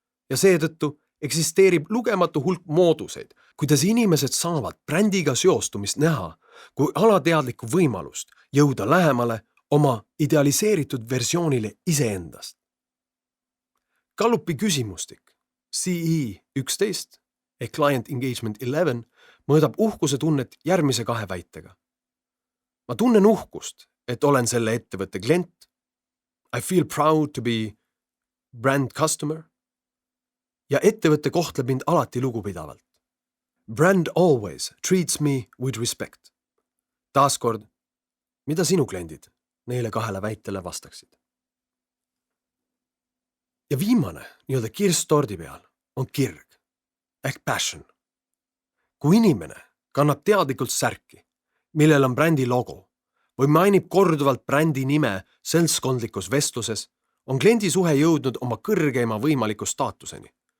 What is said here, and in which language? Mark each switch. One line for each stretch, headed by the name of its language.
Estonian: Ja seetõttu eksisteerib lugematu hulk mooduseid, kuidas inimesed saavad brändiga seostumist näha kui alateadlikku võimalust jõuda lähemale oma idealiseeritud versioonile iseendast. Gallupi küsimustik CE11 ehk Client Engagement 11 mõõdab uhkuse tunnet järgmise 2 väitega. Ma tunnen uhkust, et olen selle ettevõtte klient.
English: I feel proud to be brand customer.
Estonian: Ja ettevõtte kohtleb mind alati lugupidavalt.
English: Brand always treats me with respect.
Estonian: Taaskord, mida sinu kliendid neile 2 väitele vastaksid? Ja viimane, nii-öelda kirss tordi peal, on kirg ehk passion. Kui inimene kannab teadlikult särki, millel on brändi logo või mainib korduvalt brändi nime seltskondlikus vestluses, on kliendi suhe jõudnud oma kõrgeima võimaliku staatuseni.